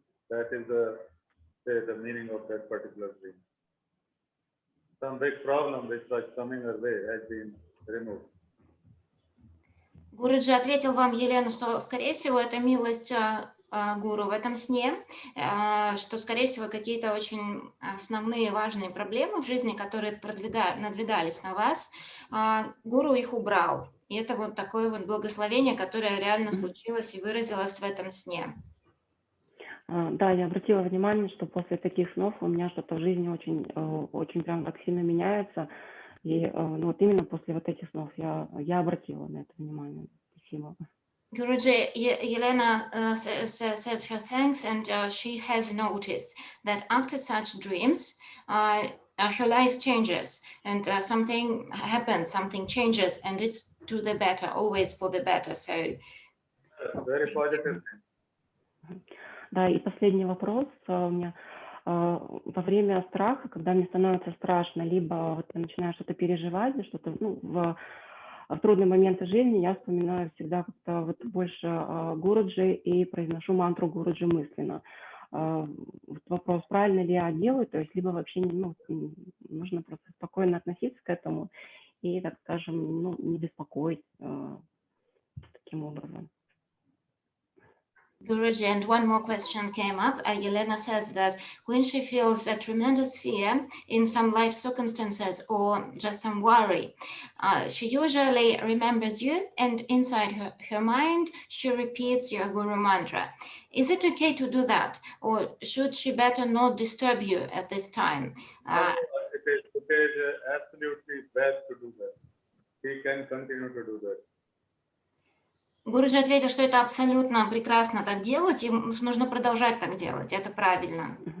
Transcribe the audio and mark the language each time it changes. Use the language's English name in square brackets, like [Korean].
[English] That is the meaning of that particular dream. Some big problem which was coming our way has been removed. [Russian] Гуруджи ответил вам, Елена, что, скорее всего, это милость гуру в этом сне, что, скорее всего, какие-то очень основные важные проблемы в жизни, которые надвигались на вас, гуру их убрал. И это вот такое вот благословение, которое реально случилось и выразилось в этом сне. Да, я обратила внимание, что после таких снов у меня что-то в жизни очень прям так сильно меняется. И ну, вот именно после вот этих снов я обратила на это внимание. Спасибо. [English] Guruji, Yelena says her thanks, and she has noticed that after such dreams, her life changes, and something happens, something changes, and it's to the better, always for the better. So, very positive. [Russian] Да, и последний вопрос у меня. Во время страха, когда мне становится страшно, либо вот я начинаю что-то переживать, что-то в трудные моменты жизни, я вспоминаю всегда как-то вот больше Гуруджи и произношу мантру Гуруджи мысленно. Вот вопрос, правильно ли я делаю, то есть либо вообще нужно просто спокойно относиться к этому и, так скажем, не беспокоить таким образом. [English] Guruji, and one more question came up. Yelena says that when she feels a tremendous fear in some life circumstances or just some worry, she usually remembers you, and inside her mind, she repeats your Guru mantra. Is it okay to do that, or should she better not disturb you at this time? It is absolutely best to do that. He can continue to do that. [Russian] Гуруджи ответил, что это абсолютно прекрасно так делать, и нужно продолжать так делать, это правильно.